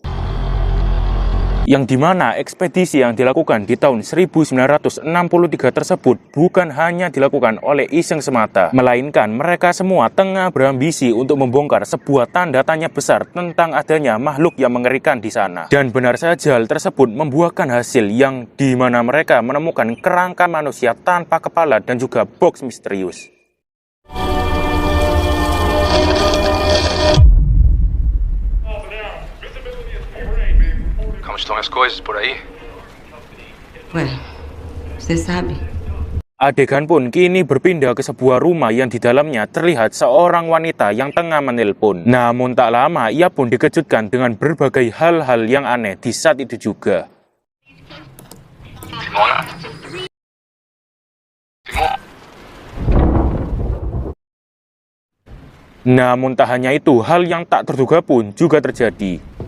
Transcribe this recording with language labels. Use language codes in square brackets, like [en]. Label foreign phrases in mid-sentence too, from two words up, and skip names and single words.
[id] Yang dimana ekspedisi yang dilakukan di tahun 1963 tersebut bukan hanya dilakukan oleh iseng semata, melainkan mereka semua tengah berambisi untuk membongkar sebuah tanda tanya besar tentang adanya makhluk yang mengerikan di sana. Dan benar saja hal tersebut membuahkan hasil yang dimana mereka menemukan kerangka manusia tanpa kepala dan juga box misterius. [es] ¿Cómo están las cosas por ahí? Bueno, usted sabe. [id] Adegan pun kini berpindah ke sebuah rumah yang di dalamnya terlihat seorang wanita yang tengah menelpon. Namun tak lama ia pun dikejutkan dengan berbagai hal-hal yang aneh di saat itu juga. Simona. Namun tak hanya itu, hal yang tak terduga pun juga terjadi.